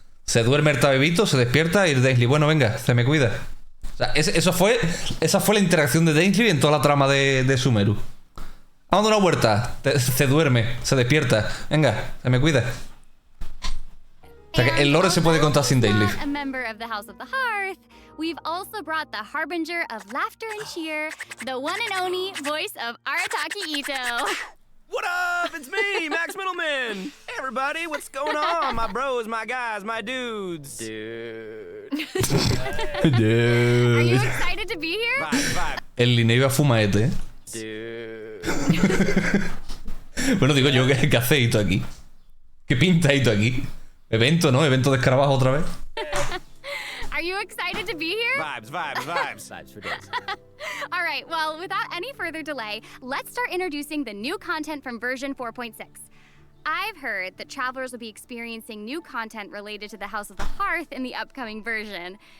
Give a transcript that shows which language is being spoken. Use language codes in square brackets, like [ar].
[es] Se duerme el tabebito, se despierta y Daily, bueno, venga, se me cuida. O sea, esa fue la interacción de Daily en toda la trama de Sumeru. Vamos a dar una vuelta. Se duerme, se despierta. Venga, se me cuida. O sea que el lore se puede contar sin Daily. [en] A member of the House of the Hearth, we've also brought the harbinger of laughter and cheer, the one and only voice of Arataki Ito. What up? It's me, Max Middleman. Hey, everybody, what's going on? My bros, my guys, my dudes. Dude. Are you excited to be here? Vibe. [es] El Lineiva fumaete, ¿eh? [en] Dude. [es] Bueno, digo yo, ¿qué hace Ito aquí? ¿Qué pinta Ito aquí? Evento, ¿no? Evento de escarabajo otra vez. [en] Are you excited to be here? Vibes for days. All right, well, without any further delay, let's start introducing the new content from version 4.6. I've heard that travelers will be experiencing new content related to the House of the Hearth in the upcoming version.